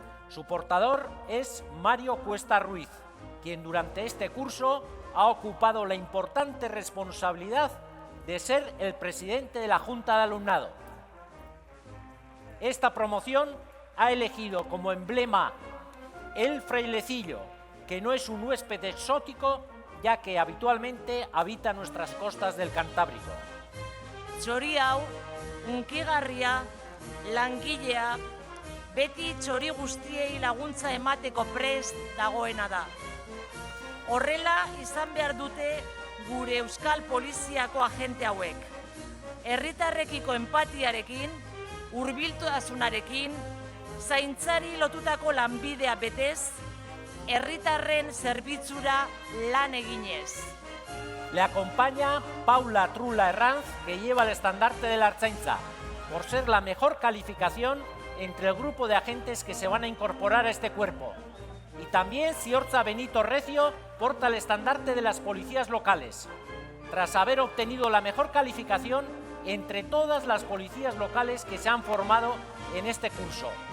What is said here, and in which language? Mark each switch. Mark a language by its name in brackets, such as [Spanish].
[Spanish] Su portador es Mario Cuesta Ruiz, quien durante este curso ha ocupado la importante responsabilidad de ser el presidente de la Junta de Alumnado. Esta promoción ha elegido como emblema el frailecillo, que no es un huésped exótico, ya que habitualmente habita nuestras costas del Cantábrico. [Basque] Txori hau, hunkigarria, langilea, beti txori guztiei laguntza emateko prest dagoena da. Horrela izan behar dute gure Euskal Poliziako agente hauek. Herritarrekiko empatiarekin, hurbiltasunarekin, zaintzari lotutako lanbidea betez, herritarren zerbitzura lan eginez. [Spanish] Le acompaña Paula Trula Herranz, que lleva el estandarte de la Ertzaintza, por ser la mejor calificación entre el grupo de agentes que se van a incorporar a este cuerpo. Y también Ziortza Benito Recio porta el estandarte de las policías locales, tras haber obtenido la mejor calificación entre todas las policías locales que se han formado en este curso.